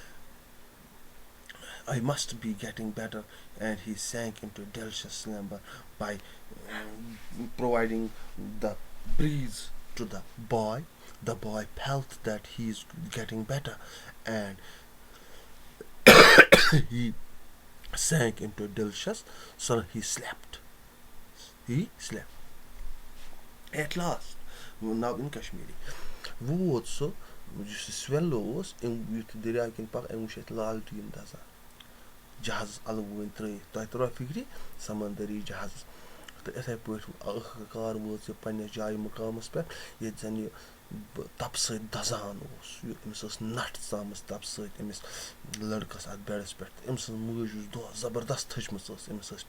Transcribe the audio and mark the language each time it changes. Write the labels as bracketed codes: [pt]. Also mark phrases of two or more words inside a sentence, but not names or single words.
[en] I must be getting better. And he sank into a delicious slumber by providing the breeze to the boy. The boy felt that he is getting better, and he sank into a delicious, so he slept. He slept. At last, now in Kashmiri, [ks] ووت سُہ یُس یہِ سویلو اوس أمۍ یُتھ دٔریاو کِنۍ پَکان أمۍ وٕچھ اَتہِ لالٹیٖن دَزان جہازَس اَلہٕ ترٛٲیِتھ تۄہہِ ترٛووا فِکرِ سَمندٔری جہازَس تہٕ یِتھَے پٲٹھۍ ٲخٕرکار وٲژ یہِ پنٛنِس جایہِ مُقامَس پٮ۪ٹھ ییٚتہِ زَن یہِ تَپہٕ سۭتۍ دَزان اوس أمِس ٲس نَٹھ ژامٕژ تَپہٕ سۭتۍ أمِس لٔڑکَس اَتھ بیڈَس پٮ۪ٹھ تہٕ أمۍ سٕنٛز مٲج یُس دۄہ زبردست تھٔچمٕژ ٲس أمِس ٲس